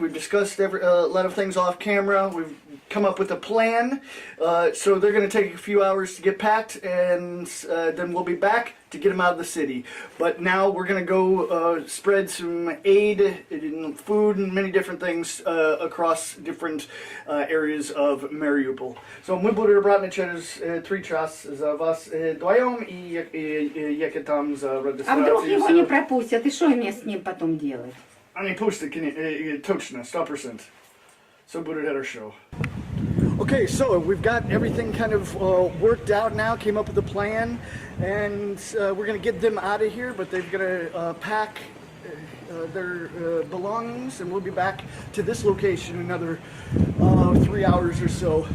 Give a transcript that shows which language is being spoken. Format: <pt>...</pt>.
<en>We've discussed a lot of things off camera. We've come up with a plan. So they're going to take a few hours to get packed, and then we'll be back to get them out of the city. But now we're going to go spread some aid and food and many different things across different areas of Mariupol.</en> <ru>So мы будем обратно через 3 часа за вас вдвоем и ехать там за регистрацией. А вдруг его не пропустят, и что мне с ним потом делать? Они пустят, точно, 100%. So будет хорошо.</ru> <en>Okay, so we've got everything kind of worked out now, came up with a plan, and we're going to get them out of here, but they've got to pack their belongings, and we'll be back to this location in another 3 hours or so.</en>